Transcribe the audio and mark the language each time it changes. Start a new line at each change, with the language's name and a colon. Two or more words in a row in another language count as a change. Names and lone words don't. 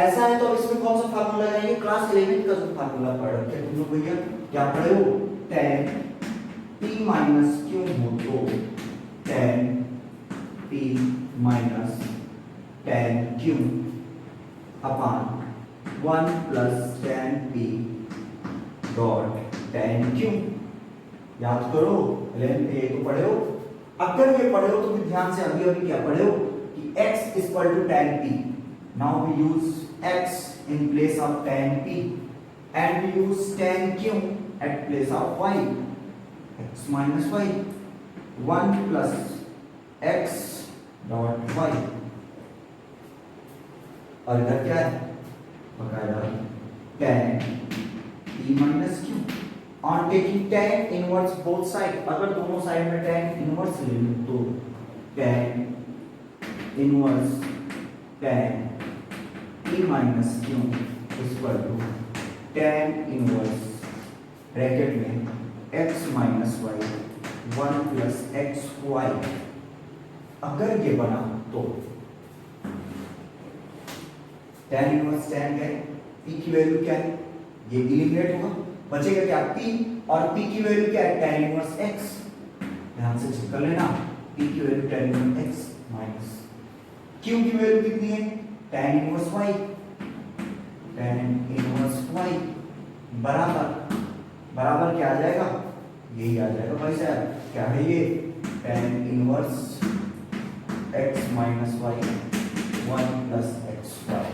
Hindi: ऐसा है तो इसमें कौन सा फार्मूला लगाएंगे, क्लास 11 का जो फार्मूला पढ़ रखे तुम लोग भैया, क्या पढ़े हो,
English: tan p minus q
Hindi: हो तो
English: tan p minus tan q upon 1 plus tan p dot tan q.
Hindi: याद करो, ये तो पढ़े हो, अगर ये पढ़े हो तो भी ध्यान से अभी अभी क्या पढ़े हो कि
English: x equal to tan p, now we use x in place of tan p and we use tan q at place of y, x minus y, 1 plus x dot y।
Hindi: और इधर क्या है, बकायदा
English: tan p minus q on taking tan inverse both side।
Hindi: अगर दोनों साइड में
English: tan inverse
Hindi: ले लूं तो
English: tan inverse tan p minus q equal to tan inverse
Hindi: ब्रैकेट में
English: x minus y 1 plus x y।
Hindi: अगर ये बना तो
English: tan inverse tan
Hindi: क्या है, p की वैल्यू क्या है, ये इलिमिनेट होगा, बचेगा क्या p, और p की वैल्यू क्या है,
English: tan inverse x.
Hindi: ध्यान से चेक कर लेना, p की वैल्यू
English: tan inverse x minus q
Hindi: की वैल्यू कितनी है,
English: tan inverse y, tan inverse y
Hindi: बराबर बराबर क्या आ जाएगा, यही आ जाएगा भाई साहब, क्या है ये,
English: tan inverse x minus y 1 plus x y.